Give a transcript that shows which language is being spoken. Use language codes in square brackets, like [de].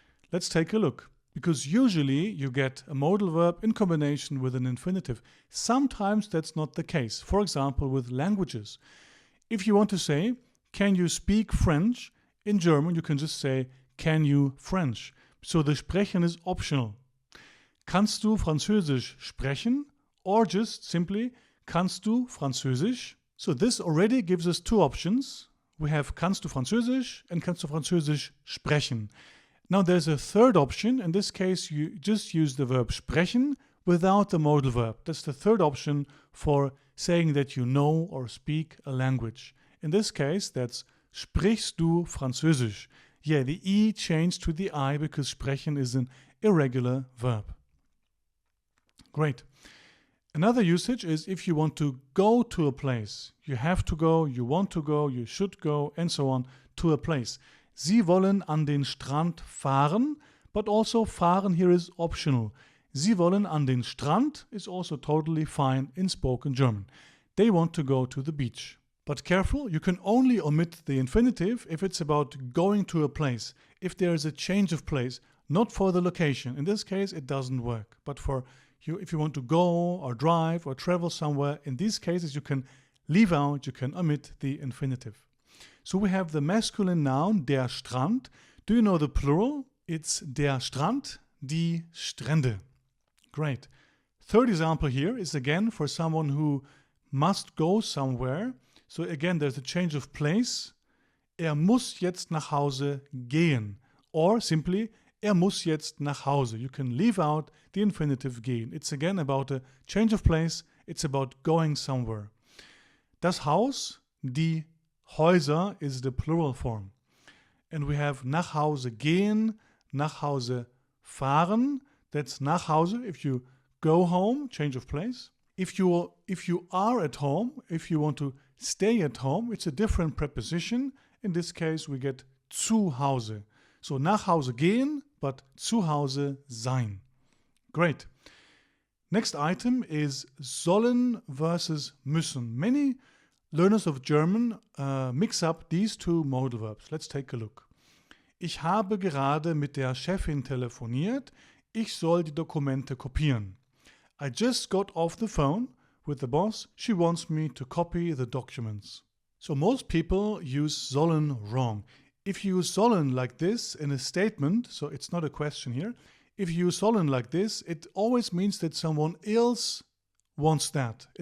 [en] Let's take a look, because usually you get a modal verb in combination with an infinitive. Sometimes that's not the case. For example, with languages. If you want to say, can you speak French? In German, you can just say, can you French? So the sprechen is optional. [de] Kannst du Französisch sprechen? [en] Or just simply, [de] kannst du Französisch? [en] So this already gives us two options. We have [de] kannst du Französisch and kannst du Französisch sprechen. [en] Now there's a third option. In this case, you just use the verb sprechen without the modal verb. That's the third option for saying that you know or speak a language. In this case, that's [de] sprichst du Französisch? [en] Yeah, the E changed to the I because sprechen is an irregular verb. Great. Another usage is if you want to go to a place. You have to go, you want to go, you should go, and so on, to a place. [de] Sie wollen an den Strand fahren, [en] but also fahren here is optional. [de] Sie wollen an den Strand [en] is also totally fine in spoken German. They want to go to the beach. But careful, you can only omit the infinitive if it's about going to a place, if there is a change of place, not for the location. In this case, it doesn't work. But for you, if you want to go or drive or travel somewhere, in these cases you can leave out, you can omit the infinitive. So we have the masculine noun, der Strand. Do you know the plural? [de] It's der Strand, die Strände. [en] Great. Third example here is again for someone who must go somewhere. So again, there's a change of place. [de] Er muss jetzt nach Hause gehen. Or simply, er muss jetzt nach Hause. [en] You can leave out the infinitive gehen. It's again about a change of place. It's about going somewhere. [de] Das Haus, die Häuser [en] is the plural form. And we have [de] nach Hause gehen, nach Hause fahren. [en] That's nach Hause if you go home, change of place. If you are at home, if you want to stay at home, it's a different preposition. In this case, we get zu Hause. [de] So nach Hause gehen, but zu Hause sein. [en] Great. Next item is sollen versus müssen. Many learners of German mix up these two modal verbs. Let's take a look. [de] Ich habe gerade mit der Chefin telefoniert. Ich soll die Dokumente kopieren. [en] I just got off the phone with the boss. She wants me to copy the documents. So most people use sollen wrong. If you use sollen like this in a statement, so it's not a question here, if you use sollen like this, it always means that someone else wants that.